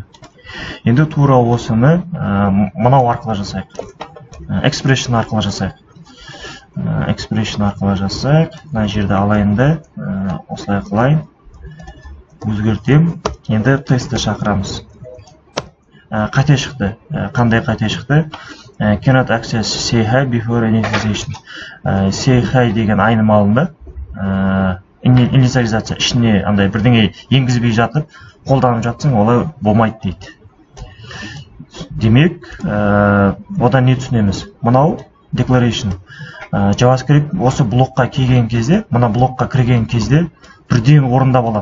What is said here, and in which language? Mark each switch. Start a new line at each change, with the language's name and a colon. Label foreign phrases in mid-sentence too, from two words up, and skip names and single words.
Kazakh: Енді тура осыны мынау арқылы жасайық. Expression арқылы жасайық. Мына жерді алайында, осылай қылайын. Өзгертем. Енді тестті шақырамыз. Қате шықты. Қандай қате шықты?
English: Cannot access say hi before initialization.
Kazakh: Say hi деген айнымалында инициализация ішіне андай бірдеңе енгізбей жатып, қолданып жатсың, олай болмайды дейді. Демек, одан не түсінеміз? Мынау declaration. JavaScript осы блокқа келген кезде, мына блокқа кірген кезде бірден орындап алады.